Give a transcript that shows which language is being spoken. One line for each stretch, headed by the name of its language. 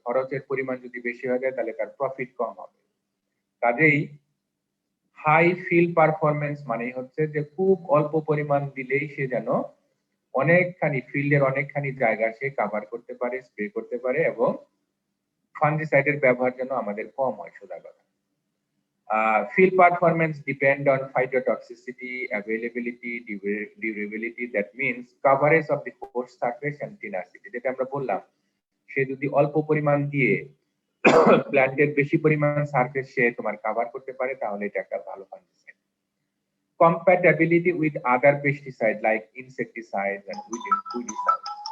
Bangla: খরচের পরিমাণ যদি বেশি হয়ে যায় তাহলে তার প্রফিট কম হবে। কাজেই হাই ফিল পারফরমেন্স মানেই হচ্ছে যে খুব অল্প পরিমাণ দিলেই সে যেন অনেকখানি ফিল্ডের অনেকখানি জায়গা সে কভার করতে পারে, স্প্রে করতে পারে, এবং ফাঙ্গিসাইডের ব্যবহার যেন আমাদের কম হয়, সোজা কথা।
English: Field performance depend on phytotoxicity, availability, durability, that means coverage of the host surface and tenacity.
Bangla: যেটা আমরা বললাম, সে যদি অল্প পরিমাণ দিয়ে প্ল্যান্টের বেশি পরিমাণ সারফেস সে তোমার কভার করতে পারে তাহলে এটা একটা ভালো fungicide.
English: Compatibility with other pesticides like insecticides and weedicides.